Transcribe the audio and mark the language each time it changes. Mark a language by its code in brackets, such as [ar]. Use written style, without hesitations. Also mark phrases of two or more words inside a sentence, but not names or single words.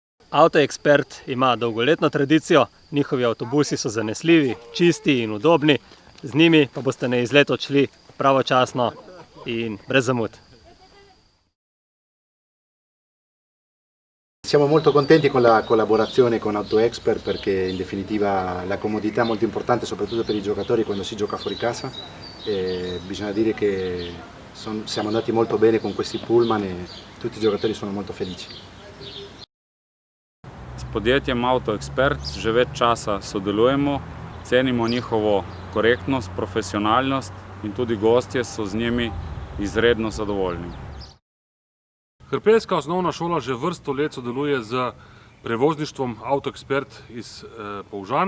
[sl] AutoExpert ima dolgoletno tradicijo, njihovi avtobusi so zanesljivi, čisti in udobni, z njimi pa boste na izlet odšli pravočasno in brez zamud. [it] Siamo molto contenti con la collaborazione con AutoExpert perché in definitiva la comodità è molto importante soprattutto per i giocatori quando si gioca fuori casa e bisogna dire che siamo andati molto bene con questi pullman e tutti i giocatori sono molto felici. [sl] S podjetjem AutoExpert že več časa sodelujemo, cenimo njihovo korektnost, profesionalnost in tudi gostje so z njimi izredno zadovoljni. Hrpeljska osnovna šola že vrsto let sodeluje z prevozništvom AutoExpert iz Polžan.